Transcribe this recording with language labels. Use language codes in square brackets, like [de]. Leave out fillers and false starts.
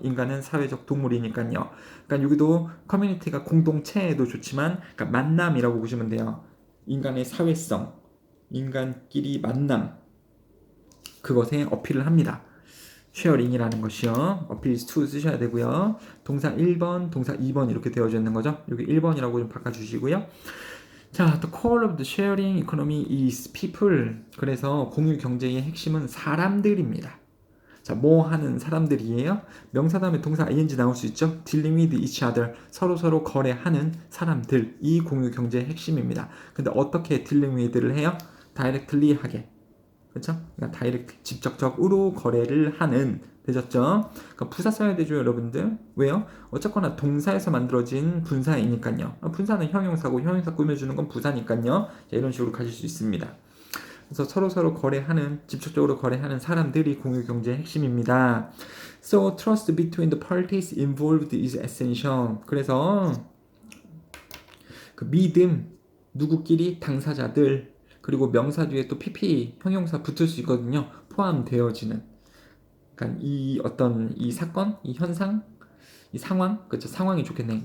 [ko] 인간은 사회적 동물이니까요. 그러니까 여기도 커뮤니티가 공동체에도 좋지만 그러니까 만남이라고 보시면 돼요. 인간의 사회성, 인간끼리 만남, 그것에 어필을 합니다. 쉐어링이라는 것이요. 어필 to 쓰셔야 되고요. 동사 1번, 동사 2번 이렇게 되어져 있는 거죠. 여기 1번이라고 좀 바꿔주시고요. [en] 자, the core of the sharing economy is people. [ko] 그래서 공유 경제의 핵심은 사람들입니다. 자, 뭐 하는 사람들이에요? 명사 다음에 동사 ing 나올 수 있죠? [en] dealing with each other. [ko] 서로 거래하는 사람들. 이 공유 경제의 핵심입니다. 근데 어떻게 dealing with를 해요? directly 하게. 그렇죠? 그러니까 다이렉트 직접적으로 거래를 하는 되셨죠? 그러니까 부사 써야 되죠, 여러분들. 왜요? 어쨌거나 동사에서 만들어진 분사이니까요. 분사는 형용사고 형용사 꾸며주는 건 부사니까요. 자, 이런 식으로 가실 수 있습니다. 그래서 서로 거래하는 직접적으로 거래하는 사람들이 공유 경제의 핵심입니다. [en] So trust between the parties involved is essential. [ko] 그래서 그 믿음 누구끼리 당사자들 그리고 명사 뒤에 또 PP 형용사 붙을 수 있거든요. 포함되어지는. 그러니까 이 어떤 이 사건, 이 현상, 이 상황, 그렇죠? 상황이 좋겠네.